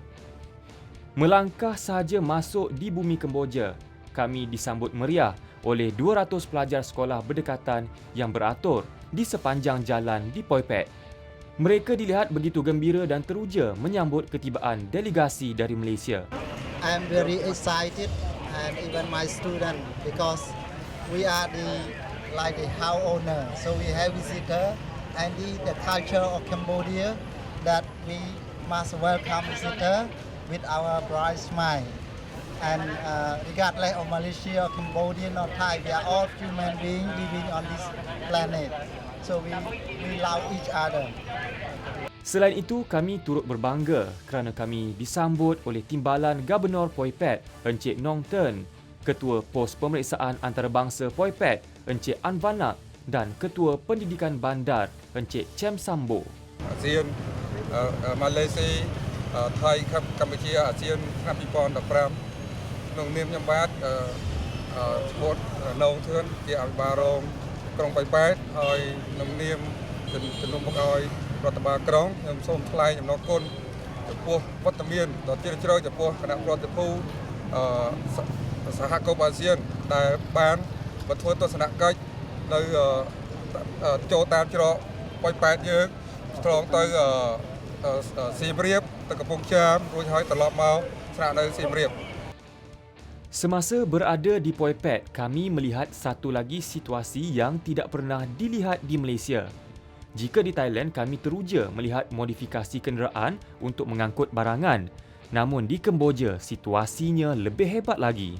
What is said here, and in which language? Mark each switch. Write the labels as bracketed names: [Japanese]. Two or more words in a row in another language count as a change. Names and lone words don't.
[Malay] Melangkah sahaja masuk di bumi Kemboja, kami disambut meriah oleh 200 pelajar sekolah berdekatan yang beratur di sepanjang jalan di Poi Phet. Mereka dilihat begitu gembira dan teruja menyambut ketibaan delegasi dari Malaysia. [English] I'm very excited and even my student because we are like the house owner. So we have visitor and the culture of Cambodia that we must welcome visitor with our bright smile. And regardless of Malaysia, Cambodia or Thai, we are all human beings living on this planet. So we love each other. [Malay] Selain itu, kami turut berbangga kerana kami disambut oleh Timbalan Gubernur Poi Phet, Encik Nong Ten, Ketua Pos Pemeriksaan Antarabangsa Poi Phet, Encik Anvanak, dan Ketua Pendidikan Bandar, Encik Chem Sambo. [Khmer] ASEAN, Malaysia, Thai កម្ពុជា ASEAN ឆ្នាំ2015ក្នុងនាមខ្ញុំបាទឈ្មោះណងធឿនជាអភិបាលរងក្រុងប៉ោយប៉ែ តហើយក្នុងនាមជំនុំបង្អយរដ្ឋបាលក្រុងខ្ញុំសូមថ្លែងអំណរគុណចំពោះវត្តមានដ៏ជ្រាលជ្រៅចំពោះគណៈប្រតិភូសហគមន៍អាស៊ានដែលបានមកធ្វើទស្សនកិច្ចនៅចូលតាមច្រកប៉ោយប៉ែតយើងឆ្លងទៅសៀមរាបទៅកំពង់ចាមរួចហើយត្រឡប់មកស្នាក់នៅសៀមរាប [Malay] Semasa berada di Poi Phet, kami melihat satu lagi situasi yang tidak pernah dilihat di Malaysia. Jika di Thailand, kami teruja melihat modifikasi kenderaan untuk mengangkut barangan. Namun di Kemboja, situasinya lebih hebat lagi.